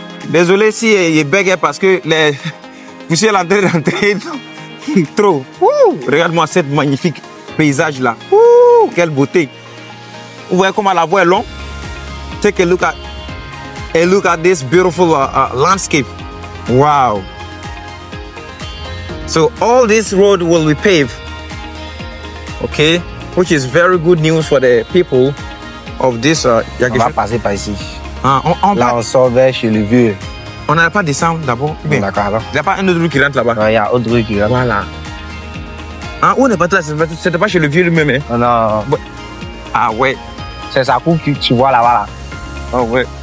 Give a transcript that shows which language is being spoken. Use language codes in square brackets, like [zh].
[fr] Désolé si il bègue parce que les poussières sont en train d'entrer trop. Regarde-moi cette magnifique paysage là. Quelle beauté. Vous voyez comment la voie est longue? [en] Take a look at this beautiful landscape. Wow. So all this road will be paved. Okay, which is very good news for the people of this. [fr] On va passer par ici. Là, on sort vers chez le vieux. On n'allait pas descendre d'abord. D'accord, alors. Il n'y a pas un autre rue qui rentre là-bas. Il y a autre rue qui rentre. Voilà. Où on n'est pas là? C'était pas chez le vieux lui-même. Hein? Non. Ah ouais. C'est sa coupe que tu vois là-bas. Là. Ah ouais.